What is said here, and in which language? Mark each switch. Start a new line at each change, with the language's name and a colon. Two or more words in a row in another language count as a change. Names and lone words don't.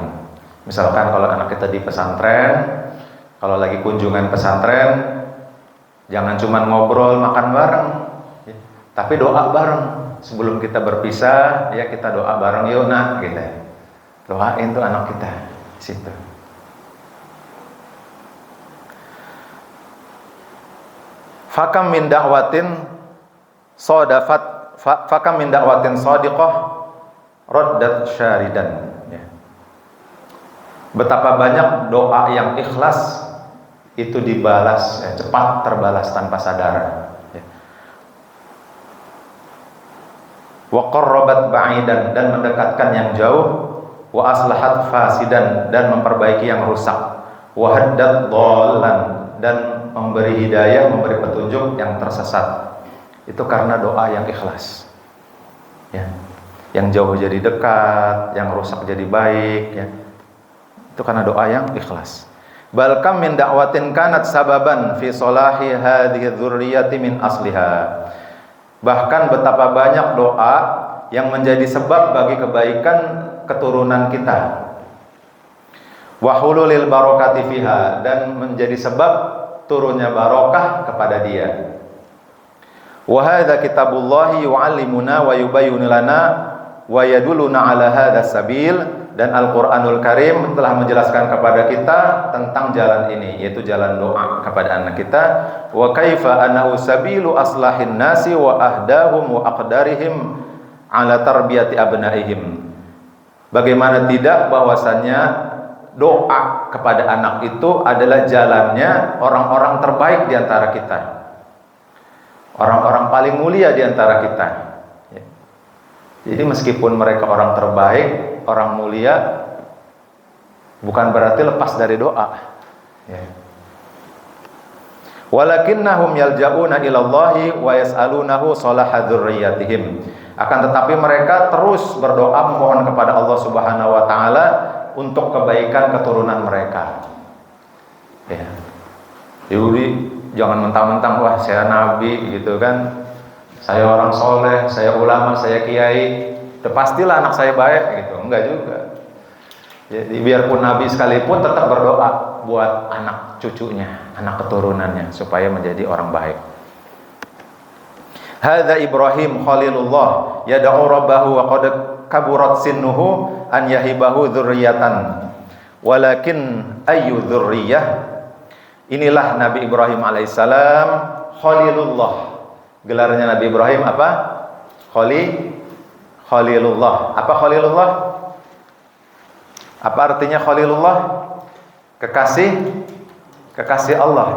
Indonesian: Misalkan kalau anak kita di pesantren, kalau lagi kunjungan pesantren, jangan cuma ngobrol makan bareng ya, tapi doa bareng. Sebelum kita berpisah ya, kita doa bareng, yuk nak gitu. Doain tuh anak kita di situ.
Arabic: فكم من دعوة صادقة ردت شاردا ya.
Indonesian: Betapa banyak doa yang ikhlas itu dibalas ya, cepat terbalas tanpa sadar ya.
Arabic: وقربت بعيدا,
Indonesian: dan mendekatkan yang jauh,
Arabic: وأصلحت فاسدا,
Indonesian: dan memperbaiki yang rusak,
Arabic: وهدت ضالا,
Indonesian: dan memberi hidayah, memberi petunjuk yang tersesat. Itu karena doa yang ikhlas ya. Yang jauh jadi dekat, yang rusak jadi baik ya. Itu karena doa yang ikhlas.
Arabic: بل كم من دعوة كانت سببا في صلاح هذه الذرية من أصلها.
Indonesian: Bahkan betapa banyak doa yang menjadi sebab bagi kebaikan keturunan kita.
Arabic: وحلول البركة فيها,
Indonesian: dan menjadi sebab turunnya barokah kepada dia.
Arabic: وهذا كتاب الله يعلمنا ويبين لنا ويدلنا على هذا السبيل,
Indonesian: dan Al-Qur'anul Karim telah menjelaskan kepada kita tentang jalan ini, yaitu jalan doa kepada anak kita.
Arabic: وكيف أنه سبيل أصلح الناس وأهداهم وأقدرهم على تربية أبنائهم.
Indonesian: Bagaimana tidak bahwasannya doa kepada anak itu adalah jalannya orang-orang terbaik di antara kita, orang-orang paling mulia di antara kita ya. Jadi meskipun mereka orang terbaik, orang mulia, bukan berarti lepas dari doa ya.
Arabic: ولكنهم يلجؤون إلى الله ويسألونه صلاح ذريتهم.
Indonesian: Akan tetapi mereka terus berdoa memohon kepada Allah
Arabic: سبحانه وتعالى
Indonesian: untuk kebaikan keturunan mereka ya. Jadi jangan mentang-mentang wah saya nabi gitu kan, saya orang soleh, saya ulama, saya kiai, pastilah anak saya baik gitu. Enggak juga. Jadi biarpun nabi sekalipun tetap berdoa buat anak cucunya, anak keturunannya supaya menjadi orang baik.
Arabic: هذا إبراهيم خليل الله يدعو ربه وقد كبرت سنه أن يهبه ذرية ولكن أي ذرية.
Indonesian: Inilah Nabi Ibrahim alaihissalam Khalilullah. Gelarnya Nabi Ibrahim apa? Khalilullah. Apa Khalilullah? Apa artinya Khalilullah? Kekasih Allah.